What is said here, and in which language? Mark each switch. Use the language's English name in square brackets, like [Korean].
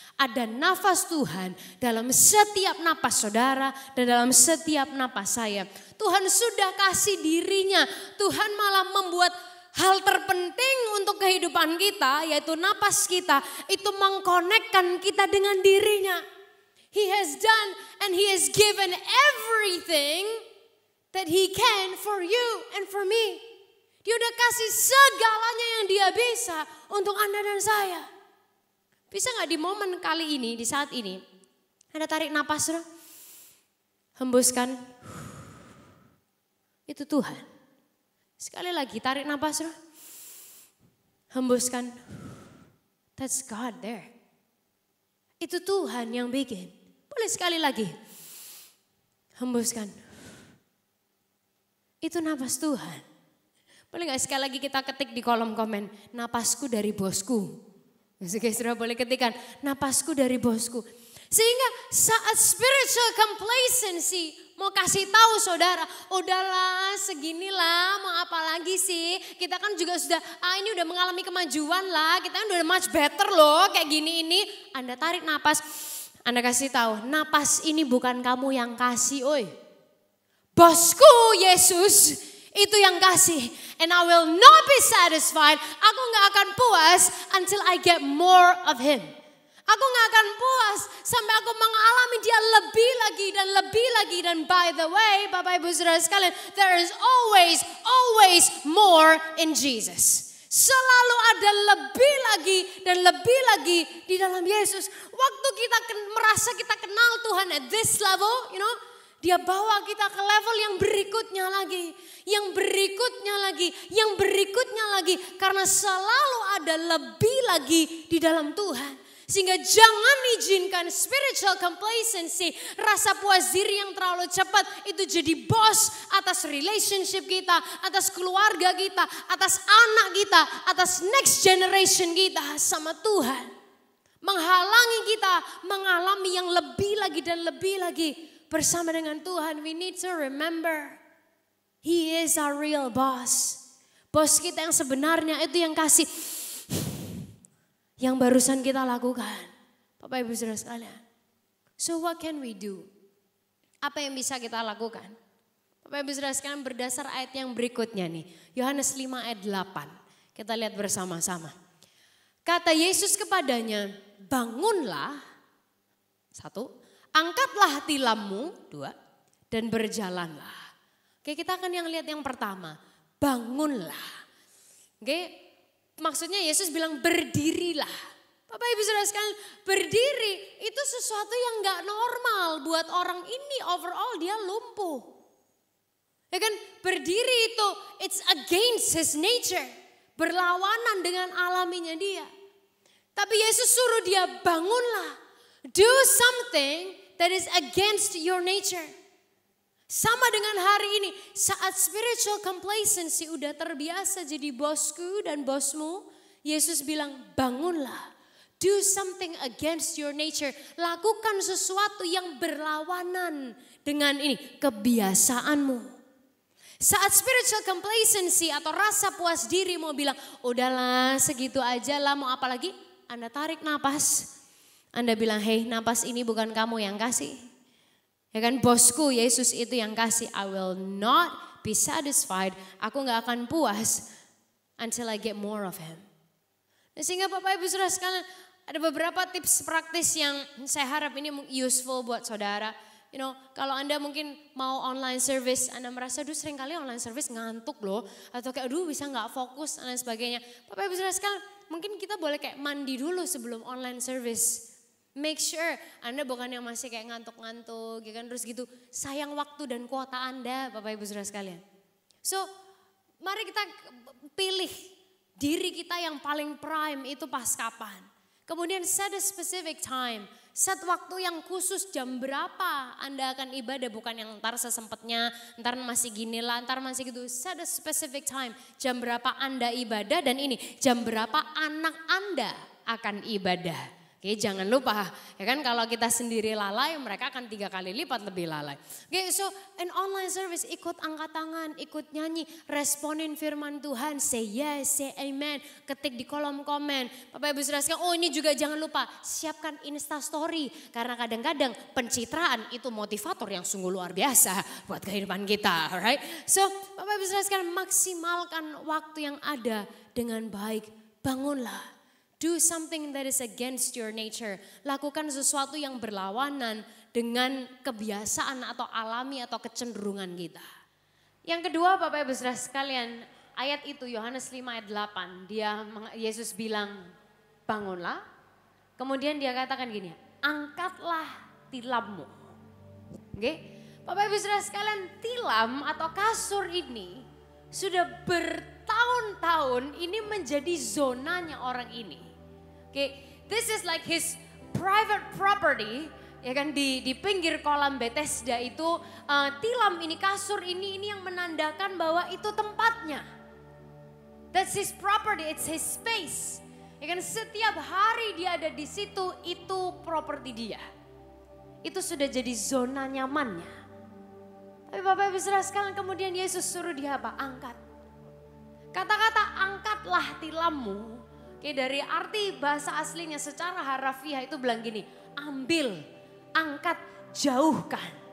[Indonesian] Ada nafas Tuhan dalam setiap napas saudara dan dalam setiap napas saya. Tuhan sudah kasih dirinya, Tuhan malah membuat hal terpenting untuk kehidupan kita, yaitu napas kita, itu mengkonekkan kita dengan dirinya. [English] He has done and he has given everything that he can for you and for me. [Indonesian] Dia udah kasih segalanya yang dia bisa untuk Anda dan saya. Bisa gak di momen kali ini, di saat ini, Anda tarik napas, hembuskan. Itu Tuhan. Sekali lagi tarik napas, hembuskan. [English] That's God there. [Indonesian] Itu Tuhan yang bikin. Boleh sekali lagi. Hembuskan. Itu napas Tuhan. Boleh gak sekali lagi kita ketik di kolom komen, napasku dari bosku. Saudara boleh ketikkan, napasku dari bosku. Sehingga saat spiritual complacency mau kasih tahu saudara, udahlah seginilah mau apa lagi sih. Kita kan juga sudah, ini udah mengalami kemajuan lah, kita kan udah [English] much better [Indonesian] loh kayak gini ini. Anda tarik napas, Anda kasih tahu, napas ini bukan kamu yang kasih, oi. Bosku Yesus itu yang kasih. [English] And I will not be satisfied. [Indonesian] Aku gak akan puas [English] until I get more of him. [Indonesian] Aku gak akan puas sampai aku mengalami dia lebih lagi dan lebih lagi. [English] Dan by the way, [Indonesian] Bapak Ibu Saudara sekalian, [English] there is always more in Jesus. [Indonesian] Selalu ada lebih lagi dan lebih lagi di dalam Yesus. Waktu kita merasa kita kenal Tuhan [English] at this level, [Indonesian] dia bawa kita ke level yang berikutnya lagi. Yang berikutnya lagi. Yang berikutnya lagi. Karena selalu ada lebih lagi di dalam Tuhan. Sehingga jangan izinkan spiritual complacency, rasa puas diri yang terlalu cepat itu jadi bos atas relationship kita, atas keluarga kita, atas anak kita, atas [English] next generation [Indonesian] kita sama Tuhan. Menghalangi kita mengalami yang lebih lagi dan lebih lagi bersama dengan Tuhan. [English] We need to remember, He is our real boss. [Indonesian] Bos kita yang sebenarnya itu yang kasih yang barusan kita lakukan. Bapak Ibu Saudara sekalian. [English] So what can we do? [Indonesian] Apa yang bisa kita lakukan? Bapak Ibu Saudara sekalian, berdasar ayat yang berikutnya nih. Yohanes 5 ayat 8. Kita lihat bersama-sama. Kata Yesus kepadanya, bangunlah. 1. Angkatlah tilammu. 2. Dan berjalanlah. Oke, kita akan lihat yang pertama. Bangunlah. Oke. Maksudnya Yesus bilang berdirilah. Bapak Ibu Saudara sekalian, berdiri itu sesuatu yang gak normal buat orang ini. Overall dia lumpuh. Ya kan, berdiri itu [English] it's against his nature. [Indonesian] Berlawanan dengan alaminya dia. Tapi Yesus suruh dia bangunlah. [English] Do something that is against your nature. [Indonesian] Sama dengan hari ini, saat spiritual complacency udah terbiasa jadi bosku dan bosmu, Yesus bilang bangunlah. [English] Do something against your nature. [Indonesian] Lakukan sesuatu yang berlawanan dengan ini kebiasaanmu. Saat spiritual complacency atau rasa puas diri mau bilang, udahlah segitu aja lah, mau apa lagi? Anda tarik napas. Anda bilang, hey, napas ini bukan kamu yang kasih. Ya kan, bosku Yesus itu yang kasih. [English] I will not be satisfied. [Indonesian] Aku gak akan puas [English] until I get more of Him. [Indonesian] Nah, sehingga Bapak Ibu Saudara sekalian, ada beberapa tips praktis yang saya harap ini useful buat saudara. [English] You know, [Indonesian] kalau Anda mungkin mau online service, Anda merasa, aduh seringkali online service ngantuk loh. Atau kayak, aduh bisa gak fokus dan lain sebagainya. Bapak Ibu Saudara sekalian, mungkin kita boleh kayak mandi dulu sebelum online service. [English] Make sure [Indonesian] Anda bukan yang masih kayak ngantuk-ngantuk, ya kan, terus gitu. Sayang waktu dan kuota Anda, Bapak Ibu Saudara sekalian. So, mari kita pilih diri kita yang paling prime itu pas kapan. Kemudian [English] set a specific time. [Indonesian] Set waktu yang khusus, jam berapa Anda akan ibadah, bukan yang ntar sesempatnya, ntar masih gini lah, ntar masih gitu. [English] Set a specific time, [Indonesian] jam berapa Anda ibadah, dan ini jam berapa anak Anda akan ibadah. Oke, jangan lupa, ya kan, kalau kita sendiri lalai, mereka akan 3 kali lipat lebih lalai. Oke, so in online service ikut angkat tangan, ikut nyanyi, responin firman Tuhan, [English] say yes, say amen, [Indonesian] ketik di kolom komen. Bapak Ibu Saudara sekalian, oh ini juga jangan lupa, siapkan Insta Story. Karena kadang-kadang pencitraan itu motivator yang sungguh luar biasa buat kehidupan kita, [English] alright? [Indonesian] So, Bapak Ibu Saudara sekalian, maksimalkan waktu yang ada dengan baik, bangunlah. [English] Do something that is against your nature. [Indonesian] Lakukan sesuatu yang berlawanan dengan kebiasaan atau alami atau kecenderungan kita. Yang kedua, Bapak Ibu Saudara sekalian, ayat itu Yohanes 5 ayat 8. Yesus bilang, bangunlah. Kemudian dia katakan gini, angkatlah tilammu. Oke? Bapak Ibu Saudara sekalian, tilam atau kasur ini sudah bertahun-tahun ini menjadi zonanya orang ini. Oke, [English] this is like his private property, [Indonesian] ya kan, di pinggir kolam Bethesda itu tilam ini, kasur ini yang menandakan bahwa itu tempatnya. [English] That's his property, it's his space. [Indonesian] Ya kan, setiap hari dia ada di situ, itu properti dia. Itu sudah jadi zona nyamannya. Tapi Bapak Ibu Saudara sekalian, kemudian Yesus suruh dia apa? Angkat. Kata-kata angkatlah tilammu. Oke, dari arti bahasa aslinya secara harafiah itu bilang gini, ambil, angkat, jauhkan.